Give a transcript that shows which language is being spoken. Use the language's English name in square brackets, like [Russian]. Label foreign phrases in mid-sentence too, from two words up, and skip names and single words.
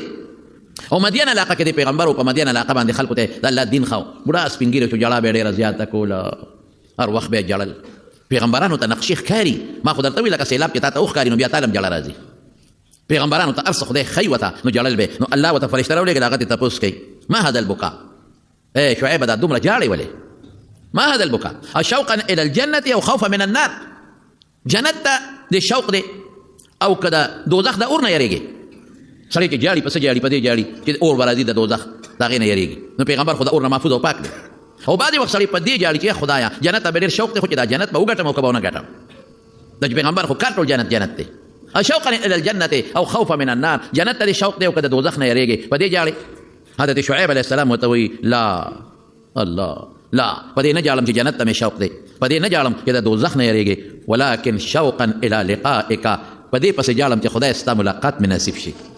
[Pashto] او مدین علاقه کې د پیغمبر او په مدین علاقه باندې خلکو ته د الله دین خاو، بوډا سپین ږیری شو، جړه به یې ډېره زیاته کوله، هر وخت به یې جړل. پیغمبرانو ته نقشې ښکاري، ما خو درته وي لکه سیلاب چې تا ته وښکاري نو بیا تا له هم جړه راځي. پیغمبرانو ته هر څه خدای ښیي ورته نو جړل به. نو الله ورته فرشته راولېږل، هغه ته تپوس کوي [Arabic] ما هذا البکا، [Pashto] شعیبه دا دومره جاړې ولې؟ [Arabic] ما هذا البکا شوقا الى الجنة او خوفا من النار. [Pashto] جنت ته د شوق دی او که د دوزخ د اور نه یریږي. سړی چې جاړي په څه جاړي؟ په دې جاړي چې اور به راځي د دوزخ، د هغې نه یریږي. نو پیغمبر خو د اور نه محفوظ او پاک دی. او بعضې وخت سړی په دې جاړي چې خدایه جنت ته به ډېر شوق دی، خو چې دا جنت به وګټم او که به ونه ګټم. د پیغمبر خو کار ټول جنت جنت دی. [Arabic] شوقا الى الجنة او خوفا من النار، [Pashto] جنت ته دې شوق دی او که د دوزخ نه یریږي، په دې جاړي. حضرت شعیب [Arabic] علیه السلام [Pashto] ورته وایي لا الله لا، په دې نه جاړم چې جنت ته مې شوق دی، په دې نه جاړم چې د دوزخ نه یریږي، [Arabic] ولکن شوقا الى لقائک، [Pashto] په دې پسې جاړم چې خدای ستا ملاقات مې نصیب شي.